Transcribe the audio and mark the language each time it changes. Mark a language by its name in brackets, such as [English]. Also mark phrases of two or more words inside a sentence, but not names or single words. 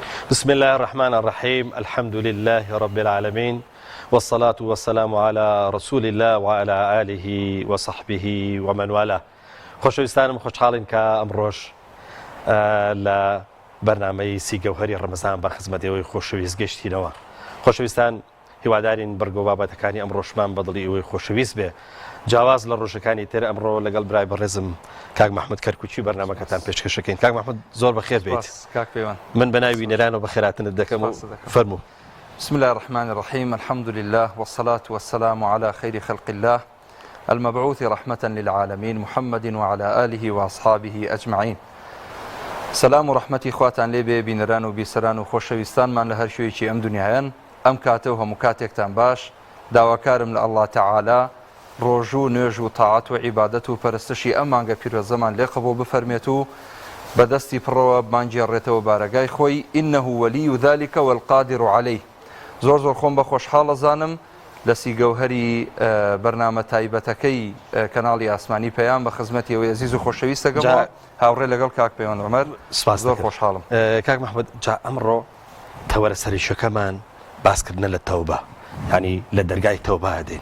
[Arabic] بسم الله الرحمن الرحيم. الحمد لله رب العالمين، والصلاة والسلام على رسول الله وعلى آله وصحبه ومن والاه. [Central Kurdish] خۆشەویستانم خۆشحاڵین کە ئەمڕۆژ لە بەرنامەی سیگەوهەری ڕەمەزان بە خزمەتەوەی خۆشەویست گەشتینەوە. خۆشەویستان هیوادارین بەرگۆ بابەتەکانی ئەمڕۆژمان بەدڵی ئەوەی خۆشەویست بێ. جیاواز لە ڕۆژەکانی تر ئەمڕۆ لەگەڵ برای بەڕێزم کاک محمود کەرکوچی بەرنامەکەتان پێشکەشەکەین. کاک محمود زۆر بەخێر بێت. من بەناوی نێرانەوە بەخێراتنت دەکەم و فەرموو. [Arabic] بسم الله الرحمن الرحيم. الحمد لله والصلاة والسلام على خير خلق الله المبعوث رحمة للعالمين محمد وعلى آله وأصحابه أجمعين. [Central Kurdish] سلام ورحمة خواتان لێبێ بینەران و بیسەران و خۆشەویستانمان لە هەر شوێکی ئەم دنیایان. ئەم کاتە و هەموو کاتێکتان باش. داواکارم لە [Arabic] الله تعالی [Central Kurdish] ڕۆژ و نوێژ و تاعات و عیبادەت و پەرستشی ئەم مانگە پیرۆزەمان لێ قبوڵ بفەرمێت و بەدەستی پڕەوە بمانگێڕێتەوە بارەگای خۆی. [Arabic] إنه ولي ذلك والقادر عليه. [Central Kurdish] زۆر خۆم بە خۆشحاڵە زانم لە سیگەوهەری بەرنامە تایبەتەکەی کەناڵی ئاسمانی پەیام بە خزمەتی ئەوەی عزیز و خۆشەویست دەگەمەوە هاوڕێ لەگەڵ کاک پەیوەند عومەر. زۆر خۆشحاڵم. کاک محمود، جا ئەمڕۆ تەوەرە سەریشەکەمان باسکردنە لە تەوبە، ینی لە دەرگای تەوبە دێن.